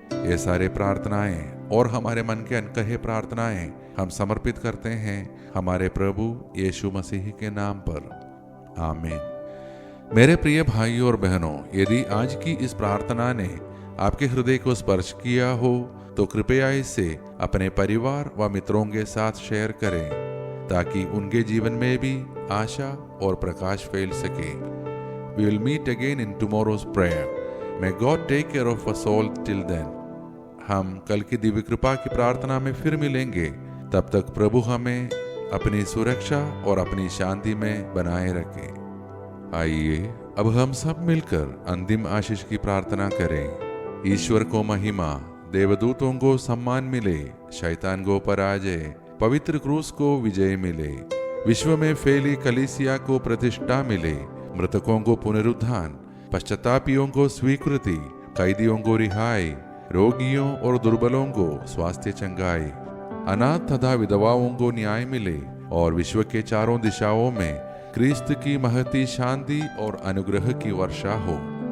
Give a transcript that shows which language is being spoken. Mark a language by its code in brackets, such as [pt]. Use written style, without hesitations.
[hi] ये सारे प्रार्थनाएं और हमारे मन के अनकहे प्रार्थनाएं हम समर्पित करते हैं हमारे प्रभु यीशु मसीह के नाम पर। आमीन। मेरे प्रिय भाइयों और बहनों, यदि आज की इस प्रार्थना ने आपके हृदय को स्पर्श किया हो तो कृपया इसे अपने परिवार व मित्रों के साथ शेयर करें, ताकि उनके जीवन में भी आशा और प्रकाश फैल सके। [en] We will meet again in tomorrow's prayer. May God take care of us all till then. [hi] हम कल की दिव्य कृपा की प्रार्थना में फिर मिलेंगे। तब तक प्रभु हमें अपनी सुरक्षा और अपनी शांति में बनाए रखे। आइए अब हम सब मिलकर अंतिम आशीष की प्रार्थना करें। ईश्वर को महिमा, देवदूतों को सम्मान मिले, शैतान को पराजय, पवित्र क्रूस को विजय मिले, विश्व में फैली कलीसिया को प्रतिष्ठा मिले, मृतकों को पुनरुत्थान, पश्चातापियों को स्वीकृति, कैदियों को रिहाई, रोगियों और दुर्बलों को स्वास्थ्य चंगाई, अनाथ तथा विधवाओं को न्याय मिले और विश्व के चारों दिशाओं में क्रिस्त की महती शांति और अनुग्रह की वर्षा हो।